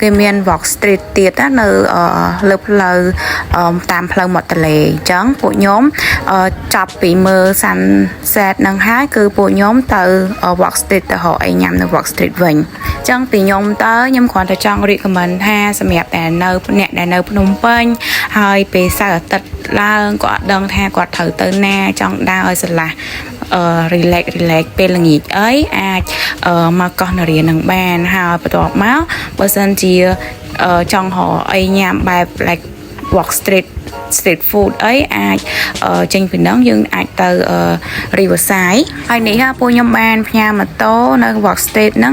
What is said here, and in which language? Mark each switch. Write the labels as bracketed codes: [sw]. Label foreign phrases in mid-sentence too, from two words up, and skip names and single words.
[km] គេមាន [en] walk street [km] ទៀតនៅលើផ្លូវតាមផ្លូវមាត់ទន្លេអញ្ចឹងពួកខ្ញុំចាប់ពីមើល sunset នឹងហើយគឺពួកខ្ញុំទៅ [en] walk street [km] ទៅរកអីញ៉ាំនៅ [en] walk street [km] វិញអញ្ចឹងពីខ្ញុំទៅខ្ញុំគ្រាន់តែចង់ recommend ថាសម្រាប់តែនៅ អ្នកដែលនៅភ្នំពេញហើយពេលសៅរ៍អាទិត្យឡើងក៏អត់ដឹងថាគាត់ត្រូវទៅណាចង់ដើរឲ្យស្រឡះrelax ពេលល្ងាចអីអាចមកកោះនរានឹងបានហើយ បន្ទាប់មកបើសិនជាចង់រកអីញ៉ាំបែប [en] like walk street street food [km] អីអាចចេញពីហ្នឹងយើងអាចទៅ Riverside ហើយនេះពូខ្ញុំបានផ្ញើម៉ូតូនៅ [en] Walk Street [km] ហ្នឹង